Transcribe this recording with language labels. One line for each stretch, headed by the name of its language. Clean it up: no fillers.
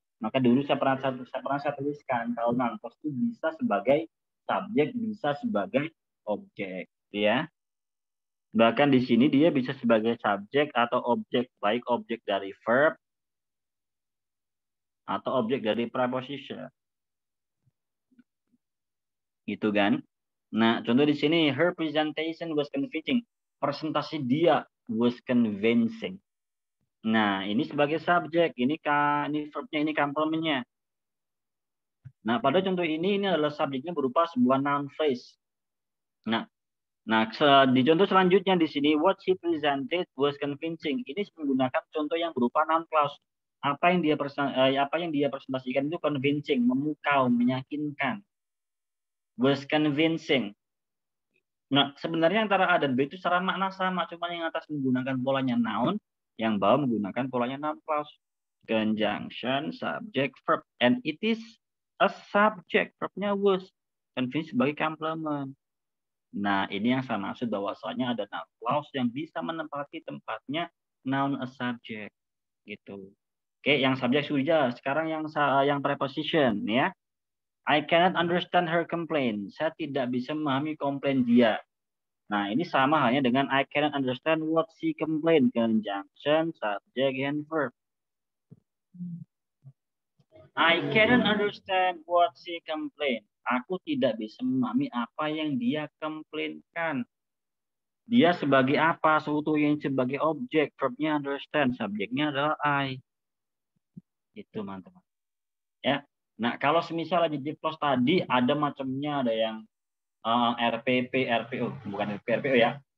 Indonesian: Maka dulu saya pernah tuliskan kalau noun clause itu bisa sebagai subjek, bisa sebagai objek, ya. Bahkan di sini dia bisa sebagai subjek atau objek, baik objek dari verb atau objek dari preposition. Gitu kan? Nah, contoh di sini,
English: her presentation was convincing.
Indonesian: Presentasi dia was convincing. Nah, ini sebagai subjek, ini verbnya, ini complementnya. Nah, pada contoh ini adalah subjeknya berupa sebuah noun phrase. Nah, di contoh selanjutnya di sini,
English: what she presented was convincing.
Indonesian: Ini menggunakan contoh yang berupa noun clause. Apa yang dia presentasikan itu convincing, memukau, meyakinkan. Was convincing. Nah, sebenarnya antara A dan B itu secara makna sama, cuma yang atas menggunakan polanya noun, yang bawah menggunakan polanya noun clause.
English: Conjunction, subject, verb, and it is a subject.
Indonesian: Verbnya was, convince sebagai complement. Nah, ini yang saya maksud bahwasanya ada noun clause yang bisa menempati tempatnya noun a subject gitu. Oke, yang subjek sudah. Sekarang yang preposition ya.
English: I cannot understand her complaint.
Indonesian: Saya tidak bisa memahami komplain dia. Nah, ini sama halnya dengan
English: I cannot understand what she complained. Conjunction, subject, and verb. I cannot understand what she complained.
Indonesian: Aku tidak bisa memahami apa yang dia komplainkan. Dia sebagai apa? Seutuhnya sebagai objek. Verbnya understand. Subjeknya adalah I. Itu, teman-teman. Ya. Nah, kalau semisal adjective clause tadi ada macamnya, ada yang RPP, RPO, bukan RPO ya.